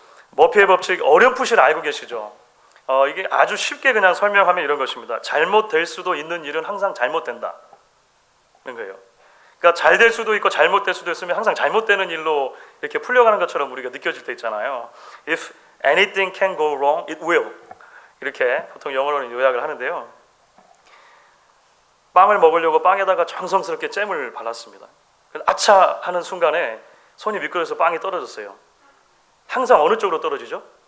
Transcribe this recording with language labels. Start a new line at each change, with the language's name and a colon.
Korean: 머피의 법칙 어렴풋이 알고 계시죠? 이게 아주 쉽게 그냥 설명하면 이런 것입니다. 잘못될 수도 있는 일은 항상 잘못된다는 거예요. 그러니까 잘 될 수도 있고 잘못될 수도 있으면 항상 잘못되는 일로 이렇게 풀려가는 것처럼 우리가 느껴질 때 있잖아요.
English: If anything can go wrong, it will.
Korean: 이렇게 보통 영어로는 요약을 하는데요. 빵을 먹으려고 빵에다가 정성스럽게 잼을 발랐습니다. 아차 하는 순간에 손이 미끄러져서 빵이 떨어졌어요. 항상 어느 쪽으로 떨어지죠?